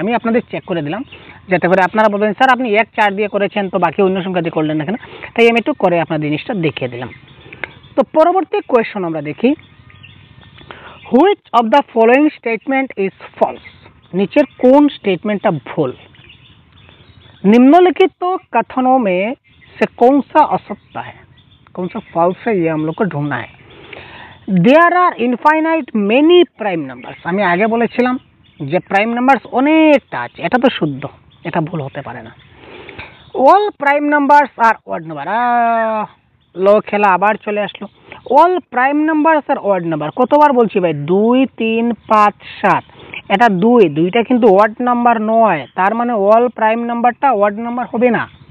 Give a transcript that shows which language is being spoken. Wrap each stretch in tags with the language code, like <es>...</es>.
<bn>আমি আপনাদের চেক করে দিলাম যাতে করে আপনারা বলবেন স্যার আপনি 1 4 দিয়ে করেছেন তো বাকি অন্য সংখ্যা দিয়ে করলেন না কেন, তাই আমি একটু করে আপনাদের জিনিসটা দেখিয়ে দিলাম। তো পরবর্তী কোয়েশ্চন আমরা দেখি,</bn> <en>Which of the following statement is false.</en> <bn>নিচের কোন স্টেটমেंटটা ভুল।</bn> <hi>निम्नलिखित कथनों में से कौन सा असत्य है, कौन सा फॉल्स है, ये हम लोग को ढूंढना है।</hi> <en>there are infinite many prime numbers,</en> <bn>আমি আগে বলেছিলাম যে প্রাইম নাম্বারস অনেকটা আছে, এটা তো শুদ্ধ, এটা ভুল হতে পারে না। অল প্রাইম নাম্বারস আর অড নাম্বার, লো খেলা আবার চলে আসলো। অল প্রাইম নাম্বারস আর অড নাম্বার, কতবার বলছি ভাই, 2 3 5 7, এটা 2, 2টা কিন্তু অড নাম্বার নয়, তার মানে অল প্রাইম নাম্বারটা অড নাম্বার হবে না।</bn>